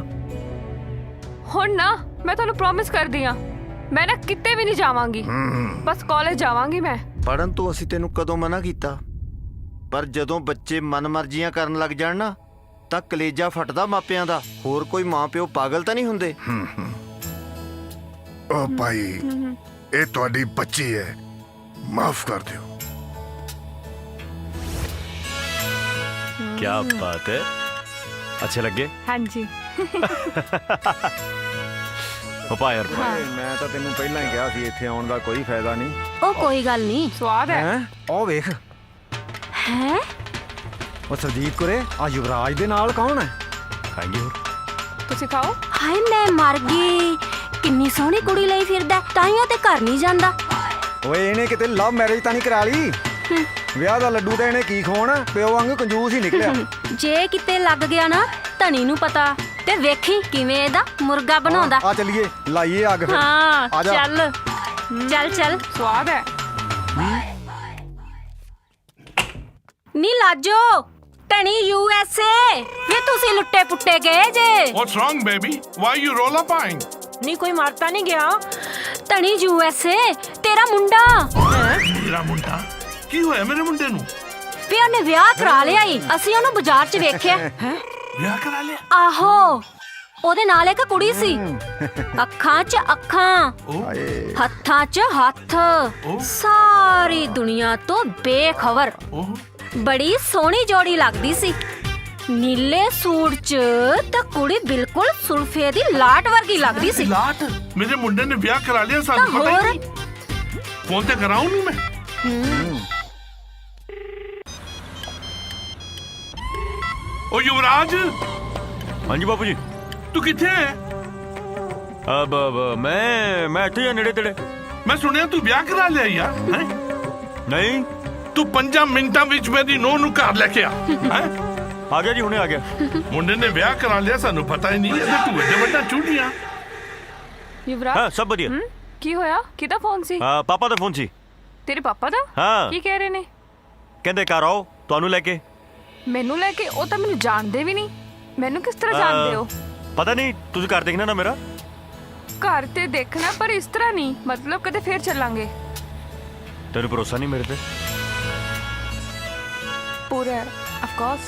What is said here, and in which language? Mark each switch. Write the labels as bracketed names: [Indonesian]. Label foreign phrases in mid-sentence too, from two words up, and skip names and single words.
[Punjabi] ਹੁਣ ਨਾ ਮੈਂ ਤੁਹਾਨੂੰ ਪ੍ਰੋਮਿਸ ਕਰਦੀ ਆ, ਮੈਂ ਨਾ ਕਿਤੇ ਵੀ ਨਹੀਂ ਜਾਵਾਂਗੀ, ਬਸ ਕਾਲਜ ਜਾਵਾਂਗੀ ਮੈਂ। ਪੜਨ ਤੋਂ ਅਸੀਂ ਤੈਨੂੰ ਕਦੋਂ ਮਨਾ ਕੀਤਾ? ਪਰ ਜਦੋਂ ਬੱਚੇ ਮਨਮਰਜ਼ੀਆਂ ਕਰਨ ਲੱਗ ਜਾਣ ਨਾ, ਤਾਂ ਕਲੇਜਾ ਫਟਦਾ ਮਾਪਿਆਂ ਦਾ। ਹੋਰ ਕੋਈ ਮਾਂ ਪਿਓ ਪਾਗਲ ਤਾਂ ਨਹੀਂ ਹੁੰਦੇ। ਓ ਭਾਈ, ਯੇ ਤੁਹਾਡੀ ਬੱਚੀ ਹੈ, ਮਾਫ कर ਦਿਓ। [Hindi] क्या बात है, अच्छे लग गए? हाँ जी। पापा यार [Punjabi] ਮੈਂ ਤਾਂ ਤੈਨੂੰ ਪਹਿਲਾਂ ਹੀ ਕਿਹਾ ਸੀ ਇੱਥੇ ਆਉਣ ਦਾ ਕੋਈ ਫਾਇਦਾ ਨਹੀਂ। ਉਹ ਕੋਈ ਗੱਲ ਨਹੀਂ। ਸਵਾਦ ਹੈ। ਉਹ ਵੇਖ ਹੈ ਉਹ ਸਰਜੀਤ ਕੁਰੇ, ਆ ਯੁਵਰਾਜ ਦੇ ਨਾਲ ਕੌਣ ਹੈ? [Hindi] खाएंगे और [Punjabi] ਤੁਸੀਂ ਖਾਓ। ਹਾਏ ਮੈਂ ਮਰ ਗਈ, ਕਿੰਨੀ ਸੋਹਣੀ ਕੁੜੀ ਲਈ ਫਿਰਦਾ, ਤਾਈਓ ਤੇ ਘਰ ਨਹੀਂ ਜਾਂਦਾ। ਓਏ ਇਹਨੇ ਕਿਤੇ [English] love marriage [Punjabi] ਤਾਂ ਨਹੀਂ ਕਰਾ ਲਈ? ਵਿਆਹ ਦਾ ਲੱਡੂ ਤਾਂ ਇਹਨੇ ਕੀ ਖਵਾਉਣਾ, ਪਿਓ ਵਾਂਗੂ ਕੰਜੂਸ ਹੀ ਨਿਕਲਿਆ। ਜੇ ਕਿਤੇ ਲੱਗ ਗਿਆ ਨਾ ਧਣੀ ਨੂੰ ਪਤਾ, ਤੇ ਵੇਖੀ ਕਿਵੇਂ ਇਹਦਾ ਮੁਰਗਾ ਬਣਾਉਂਦਾ। ਆ ਚੱਲੀਏ, ਲਾਈਏ ਅੱਗ ਫਿਰ। ਹਾਂ ਆ ਜਾ। ਚੱਲ ਚੱਲ ਚੱਲ। ਸਵਾਦ ਹੈ। ਨੀ ਲਾਜੋ ਧਣੀ USA ਵੇ ਤੁਸੀਂ ਲੁੱਟੇ ਪੁੱਟੇ ਗਏ ਜੇ। [English] What's wrong, baby? Why you roll up eyeing? [Punjabi] ਨਹੀਂ ਕੋਈ ਮਾਰਤਾ ਨਹੀਂ ਗਿਆ। ਧਣੀ USA ਤੇਰਾ ਮੁੰਡਾ। ਮੇਰਾ ਮੁੰਡਾ? ਕੀ ਹੋਇਆ ਮੇਰੇ ਮੁੰਡੇ ਨੂੰ? ਵੀ ਉਹਨੇ ਵਿਆਹ ਕਰਾ ਲਿਆ ਈ, ਅਸੀਂ ਉਹਨੂੰ ਬਾਜ਼ਾਰ 'ਚ ਵੇਖਿਆ। ਵਿਆਹ ਕਰਾ ਲਿਆ? ਆਹੋ, ਉਹਦੇ ਨਾਲ ਇੱਕ ਕੁੜੀ ਸੀ, ਅੱਖਾਂ 'ਚ ਅੱਖਾਂ, ਹੱਥਾਂ 'ਚ ਹੱਥ, ਸਾਰੀ ਦੁਨੀਆ ਤੋਂ ਬੇਖਬਰ। ਬੜੀ ਸੋਹਣੀ ਜੋੜੀ ਲੱਗਦੀ ਸੀ, ਨੀਲੇ ਸੂਟ 'ਚ ਤਾਂ ਕੁੜੀ ਬਿਲਕੁਲ ਸੁਲਫੇ ਦੀ ਲਾਟ ਵਰਗੀ ਲੱਗਦੀ ਸੀ। ਲਾਟ? ਮੇਰੇ ਮੁੰਡੇ ਨੇ ਵਿਆਹ ਕਰਾ ਲਿਆ, ਸਾਨੂੰ ਪਤਾ ਹੀ ਨਹੀਂ। ਫੋਨ ਤੇ ਕਰਾਉਂ ਨੂੰ ਮੈਂ। ओ युवराज। ਹਾਂ ਜੀ ਬਾਪੂ ਜੀ। ਤੂ ਕਿੱਥੇ ਹੈ? ਅਬ ਮੈਂ ਇੱਥੇ ਹੀ ਨੇੜੇ ਤੇੜੇ। ਮੈਂ ਸੁਣਿਆ ਤੂ ਬਿਆਹ ਕਰਾ ਲਿਆ ਯਾਰ। ਹੈਂ? ਨਹੀਂ। ਤੂ 5 ਮਿੰਟਾਂ ਵਿੱਚ ਮੇਰੀ ਨੂੰਹ ਨੂੰ ਘਰ ਲੈਕੇ ਆ। ਹੈਂ? ਆ ਗਿਆ ਜੀ, ਹੁਣੇ ਆ ਗਿਆ। ਮੁੰਡੇ ਨੇ ਬਿਆਹ ਕਰਾ ਲਿਆ, ਸਾਨੂੰ ਪਤਾ ਹੀ ਨਹੀਂ। ਤੂ ਏਡੇ ਵੱਡਾ ਚੂੜੀਆਂ। युवराज। ਹਾਂ ਸਭ ਵਧੀਆ। ਕੀ ਹੋਇਆ? ਕਿਹਦਾ ਫੋਨ ਸੀ? ਪਾਪਾ ਦਾ ਫੋਨ ਸੀ। ਤੇਰੇ ਪਾਪਾ ਦਾ? ਹਾਂ। ਕੀ ਕਹਿ ਰਹੇ ਨੇ? ਕਹਿੰਦੇ ਘਰ ਆਓ ਤੁਹਾਨੂੰ ਲੈ ਕੇ। ਮੈਨੂੰ ਲੈ ਕੇ? ਉਹ ਤਾਂ ਮੈਨੂੰ ਜਾਣਦੇ ਵੀ ਨਹੀਂ। ਮੈਨੂੰ ਕਿਸ ਤਰ੍ਹਾਂ ਜਾਣਦੇ ਹੋ? ਪਤਾ ਨਹੀਂ, ਤੁਸੀਂ ਘਰ ਦੇਖਣਾ ਨਾ ਮੇਰਾ। ਘਰ ਤੇ ਦੇਖਣਾ, ਪਰ ਇਸ ਤਰ੍ਹਾਂ ਨਹੀਂ। ਮਤਲਬ ਕਦੇ ਫੇਰ ਚੱਲਾਂਗੇ। ਤੈਨੂੰ ਭਰੋਸਾ ਨਹੀਂ ਮੇਰੇ ਤੇ? [English] पूरा of course.